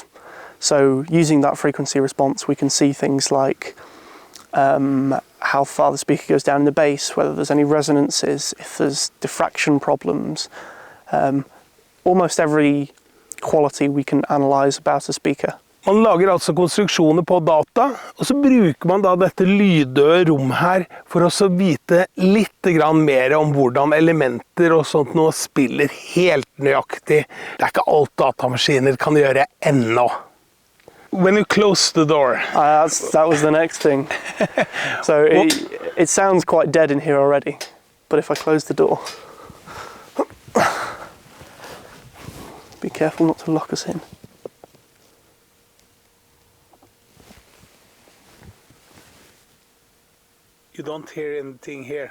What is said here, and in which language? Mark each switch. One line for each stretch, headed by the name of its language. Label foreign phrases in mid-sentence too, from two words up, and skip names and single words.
English: So using that frequency response we can see things like how far the speaker goes down in the bass, whether there's any resonances, if there's diffraction problems, almost every quality we can analyse about a speaker.
Norwegian: Man lager altså konstruksjoner på data, og så bruker man da dette lyddøde rom her for å så vite litt grann mer om hvordan elementer og sånt nå spiller helt nøyaktig. Det er ikke alt datamaskiner kan gjøre ennå.
English: When you close the door. That was the next thing. So it sounds quite dead in here already, but if I close the door, be careful not to lock us in. You don't hear anything here.